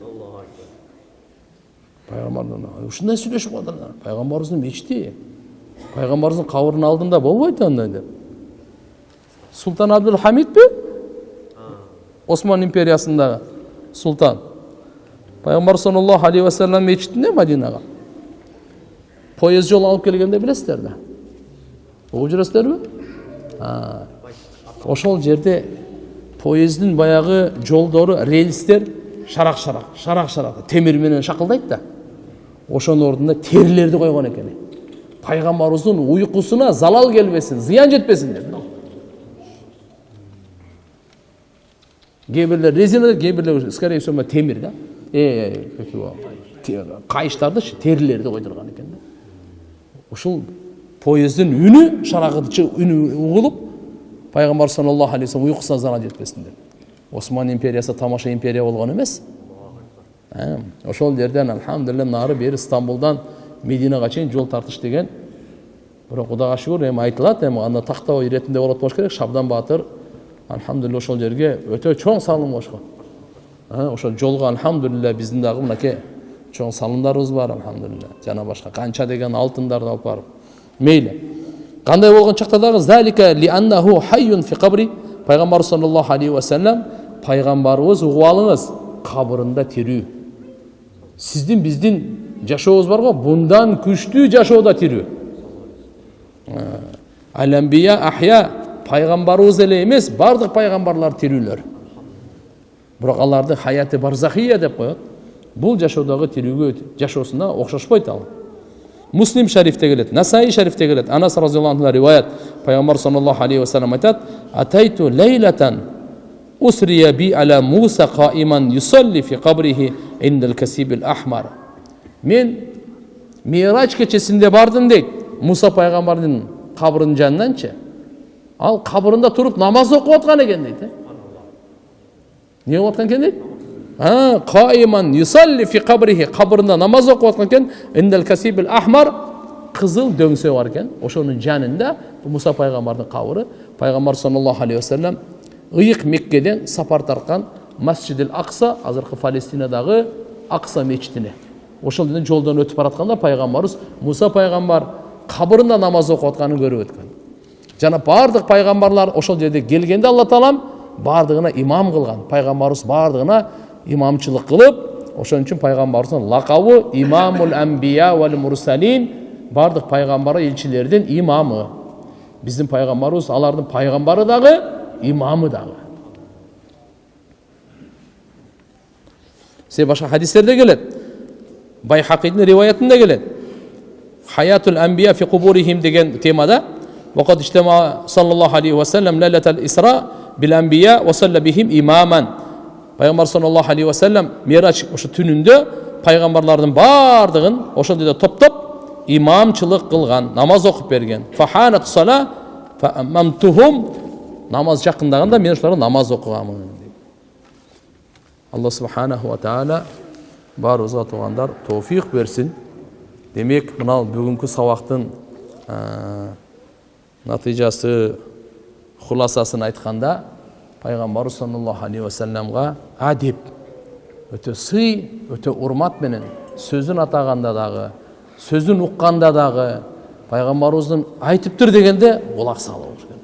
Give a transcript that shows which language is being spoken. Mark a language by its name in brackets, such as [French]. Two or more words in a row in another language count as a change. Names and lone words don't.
[Kyrgyz] Пайгамбардан ушундай сүйлөшүп калдылар. Пайгамбарыбыздын мечити, пайгамбарыбыздын кабырынын алдында болбойт андай деп. Султан Абдул Хамидби? Осман империясындагы султан. Пайгамбар [Arabic] صلى الله عليه وسلم [Kyrgyz] мечитинде Мадинага поезд жол алып келгенде билесиздер да. Угуп жүрөсүздөрбү? Ошол жерде поездин баягы жолдору, рельстер шарак темир менен шакылдайт да. Ошонун ордуна терилерди койгон экен. Пайгамбарыбыздын уйкусуна залал келбесин, зыян жетпесин деп. Кээ резина, кээ [Russian] скорее всего [Kyrgyz] темир да. Кайыштарды терилерди койдурган экен да. Ушул поездин үнү, шаракчы үнү угулуп, пайгамбар [Arabic] صلى الله عليه وسلم [Kyrgyz] уйкусуна залал жетпесин деп. Осман империясы тамаша империя болгон эмес. Ошол жерден алхамдулилlah нары бери Стамбулдан Мединага чейин жол тартыш деген. Бирок Кудайга шүгүр, эми айтылат, эми анда тактабай иретинде болот болуш керек. Шабдан Батыр алхамдулилlah ошол жерге өтө чоң салым кошкон. Ошол жолго алхамдулилlah биздин дагы мынакей чоң салымдарыбыз бар алхамдулилlah. Жана башка канча деген алтындарды алып барып. Мейли. Кандай болгон чакта дагы [Arabic] ذلك لأنه حي في قبره. [Kyrgyz] Пайгамбар [Arabic] صلى الله عليه وسلم [Kyrgyz] пайгамбарыбыз угуп алыңыз, кабырында тирүү. Сиздин биздин жашообуз бар го, bundan күчтүү жашоодо тирүү. [Arabic] الأنبياء أحياء, [Kyrgyz] пайгамбарыбыз эле эмес, бардык пайгамбарлар тирүүлөр. Бирок алардын [Arabic] حياة برزخية [Kyrgyz] деп коет. Бул жашоодогу тирүүгө жашоосуна окшошпойт ал. Муслим шарифте келет, Насаи шарифте келет. Анас [Arabic] رضي الله عنه [Kyrgyz] риваят. Пайгамбар [Arabic] صلى الله عليه وسلم [Kyrgyz] айтат: [Arabic] "أتيت ليلة أسري بي على موسى قائما يصلي في قبره عند الكثيب الأحمر." [Kyrgyz] Мен Мирач кечесинде бардым дейт. Муса пайгамбардын кабырынын жанынанчы. Ал кабырында туруп намаз окуп аткан экен дейт. Не окуп аткан экен дейт? [Arabic] قائما يصلي في قبره, [Kyrgyz] кабырында намаз окуп аткан экен. [Arabic] عند الكثيب الأحمر, [Kyrgyz] кызыл дөңсө бар экен. Ошонун жанында Муса пайгамбардын кабыры. Пайгамбар [Arabic] صلى الله عليه وسلم [Kyrgyz] ыйык Меккеден сапар тарткан Масжидил Акса, азыркы Палестинадагы Акса мечитине. Ошол жерден жолдон өтүп баратканда пайгамбарыбыз Муса пайгамбар кабырында намаз окуп атканын көрүп өткөн. Жана бардык пайгамбарлар ошол жерде келгенде Алла таалам бардыгына имам кылган. Пайгамбарыбыз бардыгына имамчылык кылып, ошон үчүн пайгамбарыбыздын лакабы [Arabic] إمام الأنبياء والمرسلين, [Kyrgyz] бардык пайгамбар элчилердин имамы. Биздин пайгамбарыбыз алардын пайгамбары дагы, имамы дагы. Се башка хадистерде келет. Байхақидин риваятында келет. [Arabic] حياة الأنبياء في قبورهم [Kyrgyz] деген темада [Arabic] وقد اجتمع صلى الله عليه وسلم ليلة الإسراء بالأنبياء وصلى بهم إماما. [Kyrgyz] Пайгамбар [Arabic] صلى الله عليه وسلم [Kyrgyz] Мирач ошо түнүндө пайгамбарлардын бардыгын ошол жерде топтоп имамчылык кылган, намаз окуп берген. [Arabic] فحانت الصلاة فأممتهم, [Kyrgyz] намаз жакындаганда мен ошолорго намаз окуганмын. Алла [Arabic] سبحانه وتعالى [Kyrgyz] барыбызга туугандар тоофик берсин. Демек, мына бүгүнкү сабактын натыйжасы, хуласасын айтканда, пайгамбар [Arabic] صلى الله عليه وسلمга [Kyrgyz] адеп, өтө сый, өтө урмат менен сөзүн атаганда дагы, сөзүн укканда дагы пайгамбарыбыздын айтыптыр дегенде кулак салып болуш керек.